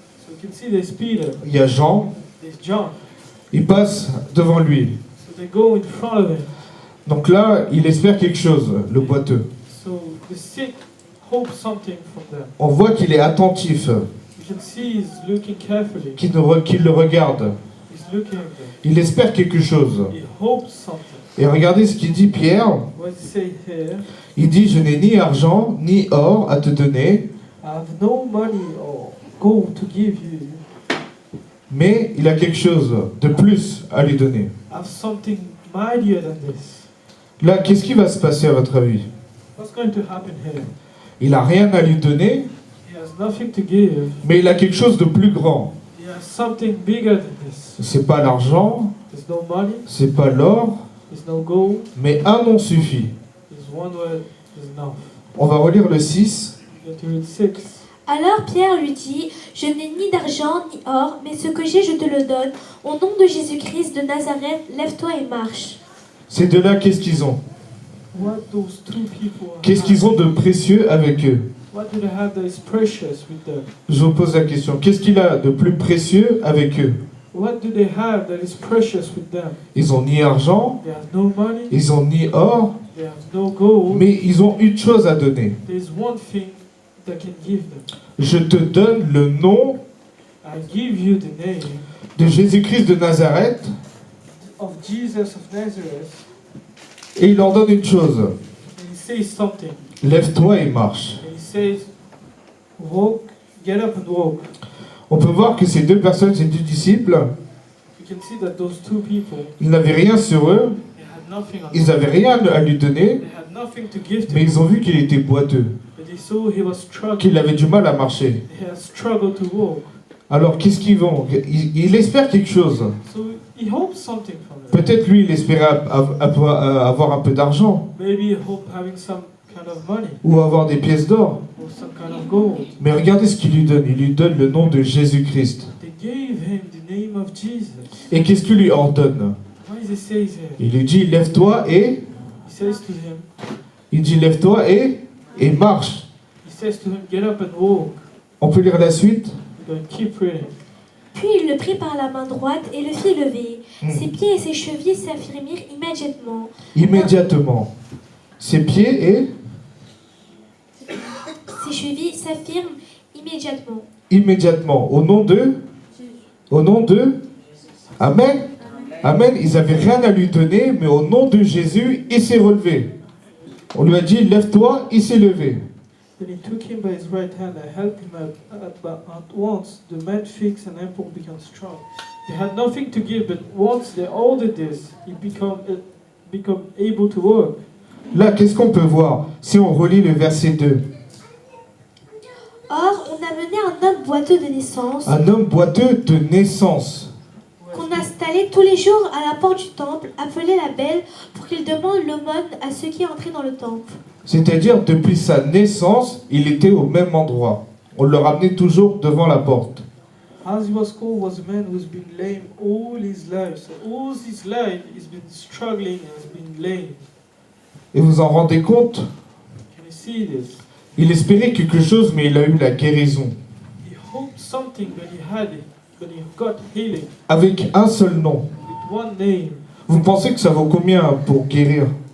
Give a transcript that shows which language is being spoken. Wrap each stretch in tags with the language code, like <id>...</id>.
<en>So you can see there's Peter,</en> <fr>il y a Jean.</fr> <en>there's John.</en> <fr>Il passe devant lui.</fr> <en>So they go in front of him.</en> <fr>Donc là, il espère quelque chose, le boiteux.</fr> <en>So the sick hope something from them.</en> <fr>On voit qu'il est attentif,</fr> <en>You can see he's looking carefully.</en> <fr>qu'il le regarde.</fr> <en>He's looking at them.</en> <fr>Il espère quelque chose.</fr> <en>He hopes something.</en> <fr>Et regardez ce qu'il dit Pierre.</fr> <en>What he say here?</en> <fr>Il dit, je n'ai ni argent ni or à te donner,</fr> <en>I have no money or gold to give you.</en> <fr>mais il a quelque chose de plus à lui donner.</fr> <en>I have something mightier than this.</en> <fr>Là, qu'est-ce qui va se passer à votre avis?</fr> <en>What's going to happen here?</en> <fr>Il n'a rien à lui donner,</fr> <en>He has nothing to give.</en> <fr>mais il a quelque chose de plus grand.</fr> <en>He has something bigger than this.</en> <fr>C'est pas l'argent,</fr> <en>There's no money.</en> <fr>c'est pas l'or,</fr> <en>There's no gold.</en> <fr>mais un nom suffit.</fr> <en>There's one word is enough.</en> <fr>On va relire le 6.</fr> <en>You have to read 6.</en> <fr>Alors Pierre lui dit « Je n'ai ni d'argent ni or, mais ce que j'ai, je te le donne. Au nom de Jésus-Christ de Nazareth, lève-toi et marche. » Ces deux-là, qu'est-ce qu'ils ont?</fr> <en>What those two people</en> <fr>Qu'est-ce qu'ils ont de précieux avec eux?</fr> <en>What do they have that is precious with them?</en> <fr>Je vous pose la question. Qu'est-ce qu'il a de plus précieux avec eux?</fr> <en>What do they have that is precious with them?</en> <fr>Ils ont ni argent,</fr> <en>They have no money.</en> <fr>ils ont ni or,</fr> <en>They have no gold.</en> <fr>mais ils ont une chose à donner.</fr> <en>There's one thing that can give them.</en> <fr>Je te donne le nom</fr> <en>I give you the name</en> <fr>de Jésus-Christ de Nazareth,</fr> <en>of Jesus of Nazareth.</en> <fr>et il leur donne une chose.</fr> <en>And he says something.</en> <fr>Lève-toi et marche.</fr> <en>And he says, walk, get up and walk.</en> <fr>On peut voir que ces deux personnes, ces deux disciples,</fr> <en>You can see that those two people,</en> <fr>ils n'avaient rien sur eux,</fr> <en>they had nothing on</en> <fr>ils</fr> <en>them.</en> <fr>n'avaient rien à lui donner,</fr> <en>They had nothing to give to</en> <fr>mais</fr> <en>him.</en> <fr>ils ont vu qu'il était boiteux,</fr> <en>But they saw he was struggling.</en> <fr>qu'il avait du mal à marcher.</fr> <en>He had struggled to walk.</en> <fr>Alors qu'est-ce qu'ils vont? Il espère quelque chose.</fr> <en>So he hoped something from them.</en> <fr>Peut-être lui, il espérait avoir un peu d'argent.</fr> <en>Maybe he hoped having some kind of money</en> <fr>ou avoir des pièces d'or.</fr> <en>or some kind of gold.</en> <fr>Mais regardez ce qu'il lui donne. Il lui donne le nom de Jésus-Christ.</fr> <en>They gave him the name of Jesus.</en> <fr>Et qu'est-ce qu'il lui ordonne?</fr> <en>What does it say here?</en> <fr>Il lui dit, lève-toi et...</fr> <en>He says to him,</en> <fr>Il dit, lève-toi et marche.</fr> <en>he says to him, get up and walk.</en> <fr>On peut lire la suite?</fr> <en>We're going to keep reading.</en> <fr>Puis il le prit par la main droite et le fit lever. Ses pieds et ses chevilles s'affirmirent immédiatement. Immédiatement. Ses pieds et... Ses chevilles s'affirment immédiatement. Immédiatement. Au nom de... Amen. Amen. Ils n'avaient rien à lui donner, mais au nom de Jésus, il s'est relevé. On lui a dit, lève-toi, il s'est levé.</fr> <en>Then he took him by his right hand and helped him up. At once the man fixed and ample became strong. They had nothing to give, but once they all did this, he become able to work.</en> <fr>Là, qu'est-ce qu'on peut voir si on relit le verset 2? Or, on amenait un homme boiteux de naissance, Un homme boiteux de naissance, qu'on installait tous les jours à la porte du temple, appelé la Belle, pour qu'il demande l'aumône à ceux qui entraient dans le temple. c'est-à-dire depuis sa naissance, il était au même endroit. On le ramenait toujours devant la porte.</fr> <en>As he was called was a man who's been lame all his life. So all his life he's been struggling and has been lame.</en> <fr>Et vous en rendez compte?</fr> <en>Can you see this?</en> <fr>Il espérait quelque chose, mais il a eu la guérison.</fr> <en>He hoped something, but he had it. But he got healing</en> <fr>Avec un seul nom.</fr> <en>with one name.</en> <fr>Vous pensez que ça vaut combien pour guérir?</fr>